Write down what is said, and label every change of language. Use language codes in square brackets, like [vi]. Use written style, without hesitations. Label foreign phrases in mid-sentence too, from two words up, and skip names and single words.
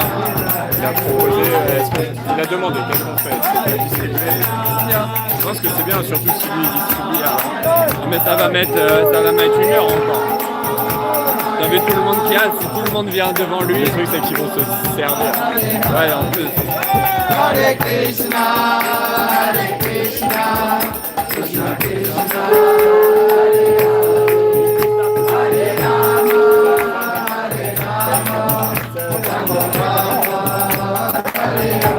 [fr] Il a proposé, il a demandé qu'est-ce qu'on fait. Est-ce que tu as distribué? Je pense que c'est bien, surtout si lui il distribue avant. Mais ça va mettre 1 heure encore. Vous avez tout le monde qui a, si tout le monde vient devant lui, le truc c'est qu'ils vont se servir. Ouais, en plus. [sa] हरे कृष्ण हरे कृष्ण कृष्ण कृष्ण हरे राम हरे राम राम राम हरे Rama, Rama Rama, Hare